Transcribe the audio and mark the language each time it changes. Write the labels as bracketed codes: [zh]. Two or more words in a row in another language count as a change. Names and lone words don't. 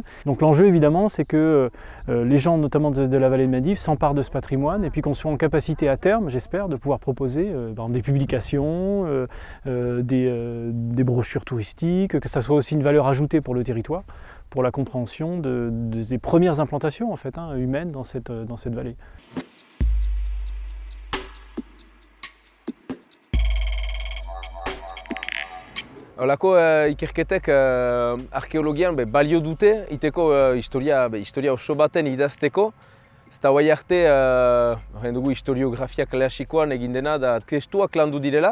[fr] Donc l'enjeu évidemment c'est que les gens notamment de la vallée de Mendive s'emparent de ce patrimoine et puis qu'on soit en capacité à terme, j'espère, de pouvoir proposer des publications, des brochures touristiques, que ça soit aussi une valeur ajoutée pour le territoire, pour la compréhension des premières implantations en fait, hein, humaines dans cette vallée. [eu] Holako ikerketek arkeologian balio dute, iteko historia oso baten idazteko. Ez da guai arte, dugu historiografia klasikoan egin dena, da testuak landu direla.